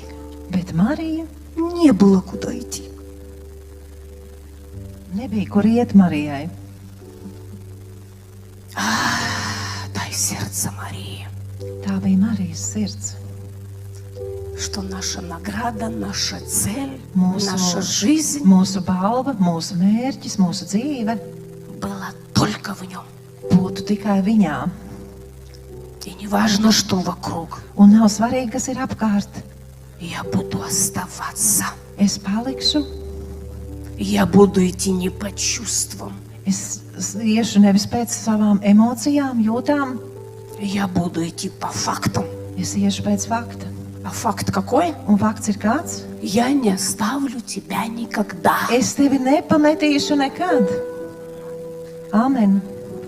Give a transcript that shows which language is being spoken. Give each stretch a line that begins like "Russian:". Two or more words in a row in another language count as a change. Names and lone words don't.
Latvian: Bet Marija
Russian: не было куда идти.
Latvian: nebija, kur iet Marijai.
Russian: Дай сердце Марии,
Latvian: Tā bija Marijas sirds.
Russian: что наша награда, наша цель,
Latvian: Mūsu-
Russian: наша жизнь
Latvian: Mūsu balva, mūsu mērķis, mūsu dzīve
Russian: была только в нем.
Latvian: būtu tikai viņā.
Russian: И не важно, что вокруг,
Latvian: Un nav svarīgi, kas ir apkārt.
Russian: я буду оставаться.
Latvian: Es palikšu,
Russian: Я буду идти не по чувствам,
Latvian: es iešu nevis pēc savām emocijām, jūtām,
Russian: я буду идти по фактам.
Latvian: es iešu pēc fakta.
Russian: А факт какой?
Latvian: Un fakts ir kāds?
Russian: Я не оставлю тебя никогда.
Latvian: Es tevi nepametīšu nekad. Amen.